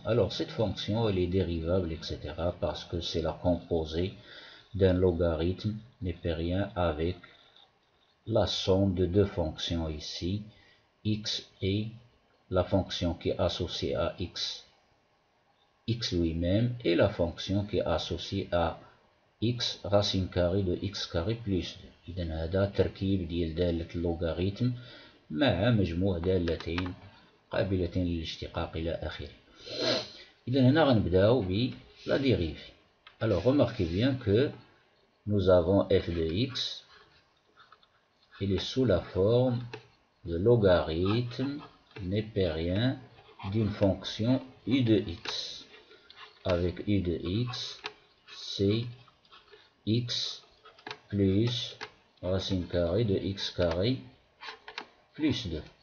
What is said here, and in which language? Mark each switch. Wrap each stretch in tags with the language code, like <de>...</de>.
<fr>Alors cette fonction elle est dérivable, etc. parce que c'est la composée d'un logarithme népérien avec la somme de deux fonctions ici, x et la fonction qui est associée à x lui-même, et la fonction qui est associée à x racine carrée de x carré plus 2.</fr> <ar>إذن هذا تركيب ديال دالة اللوغاريتم مع مجموع دالتين قابلتين للاشتقاق إلى آخره. إذن هنا غنبداو ب la dérivée.</ar> <fr>Alors remarquez bien que nous avons f de x, il est sous la forme de logarithme népérien d'une fonction u de x. Avec u de x, c'est x plus racine carrée de x carré plus 2.</fr>